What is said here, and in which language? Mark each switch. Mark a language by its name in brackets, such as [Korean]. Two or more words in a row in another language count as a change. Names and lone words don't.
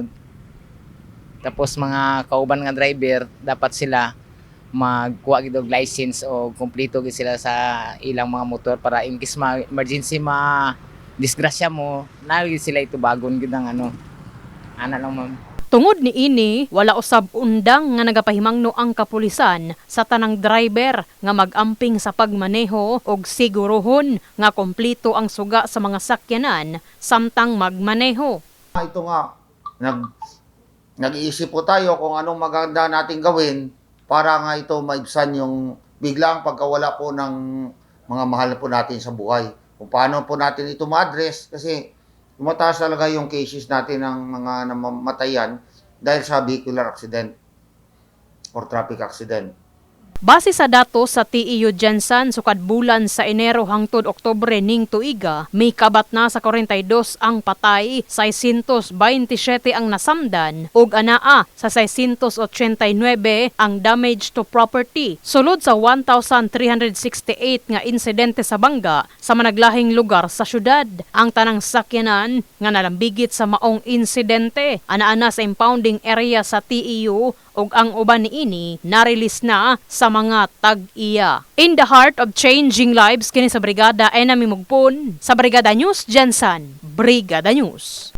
[Cebuano] Tapos mga kauban nga driver dapat sila magkuha gid og license o kumpleto gid sila sa ilang mga motor para [English] in case emergency [Cebuano] disgrasya mo, nagid sila itubagon gid ang ana lang ma'am. Tungod ni ini, wala usab undang nga nagapahimangno ang kapulisan sa tanang driver nga mag-amping sa pagmaneho og sigurohon nga kompleto ang suga sa mga sakyanan samtang magmaneho. [Filipino] Ito nga, nag-iisip po tayo kung anong maganda nating gawin para nga ito maibsan yung biglang pagkawala po ng mga mahal po natin sa buhay. Kung paano po natin ito ma-address kasi mataas talaga yung cases natin ng mga namamatayan dahil sa [English] vehicular accident or traffic accident. [Cebuano] Base sa datos sa TEU Jansan sukad bulan sa Enero hangtod Oktubre ning tuiga, may kabat na sa 42 ang patay, 627 ang nasamdan ug anaa sa 689 ang [English] damage to property. [Cebuano] Sulod sa 1,368 nga insidente sa bangga sa managlahing lugar sa syudad. Ang tanang sakyanan nga nalambigit sa maong insidente anaa sa impounding area sa TEU ug ang uban niini na-release na sa mga tag-iya. [English] In the heart of changing lives [Cebuano] kini sa Brigada ay namimugpon sa Brigada News Jansan. Brigada News.